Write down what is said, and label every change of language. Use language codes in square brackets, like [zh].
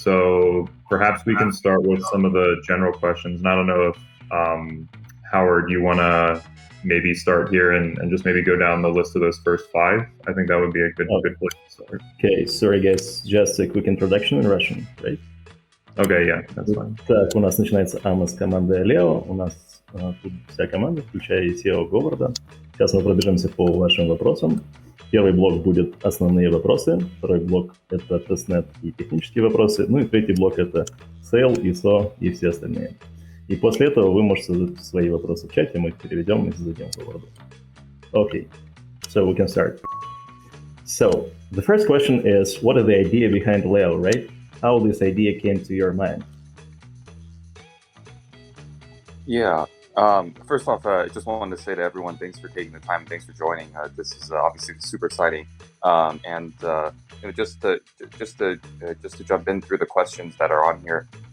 [en] So perhaps we can start with some of the general questions. And I don't know if, Howard, you want to maybe start here and just maybe go down the list of those first five? I think that would be a good place to start. Okay, sorry guys, just a quick introduction in Russian, right? Okay, yeah, that's fine. [ru] Так, у нас начинается АМА с команды Aleo. У нас тут вся команда, включая SEO Говарда. Сейчас мы пробежимся по вашим вопросам. Первый блок будет основные вопросы, второй блок — это тестнет и технические вопросы, ну и третий блок — это Sale, ISO и все остальные. И после этого вы можете задать свои вопросы в чате, мы их переведем и зададим Говарду. [en] Okay, so we can start. So, the first question is, what is the idea behind Aleo, right? How this idea came to your mind? Yeah. First off, I just wanted to say to everyone, thanks for taking the time. Thanks for joining. This is obviously super exciting. And just to jump in through the questions that are on here.